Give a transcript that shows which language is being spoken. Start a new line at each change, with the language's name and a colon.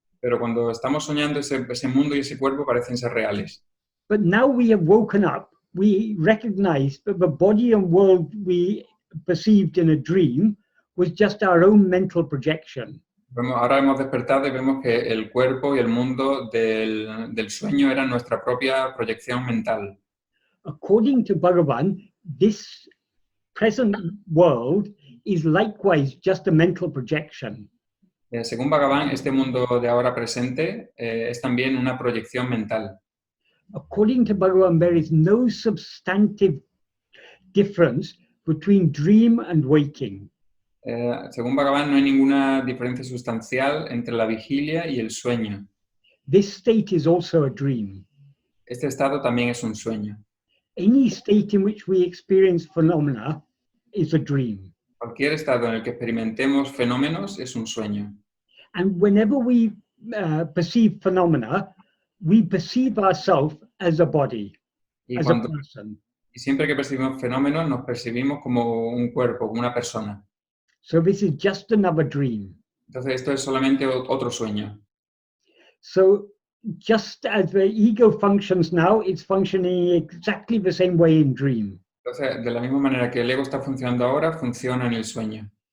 Spanish: Pero cuando estamos soñando, ese mundo y ese cuerpo parecen ser reales.
English: But now we have woken up, we recognize that the body and world we perceived in a dream was just our own mental projection.
Spanish: Ahora hemos despertado y vemos que el cuerpo y el mundo del sueño eran nuestra propia proyección mental.
English: According to Bhagavan, this present world is likewise just a mental projection.
Spanish: Según Bhagavan, este mundo de ahora presente es también una proyección mental.
English: According to Bhagavan, there is no substantive difference between dream and waking.
Spanish: Según Bhagavan, no hay ninguna diferencia sustancial entre la vigilia y el sueño.
English: This state is also a dream.
Spanish: Este estado también es un sueño.
English: Any state in which we experience phenomena is a dream.
Spanish: Cualquier estado en el que experimentemos fenómenos es un sueño.
English: And whenever we perceive phenomena, we perceive ourselves as a body, as a person.
Spanish: Y siempre que percibimos fenómenos, nos percibimos como un cuerpo, como una persona.
English: So this is just another dream.
Spanish: Entonces esto es solamente otro sueño.
English: So just as the ego functions now, it's functioning exactly the same way in dream.
Spanish: Entonces, de la misma manera que el ego está funcionando ahora, funciona en el sueño.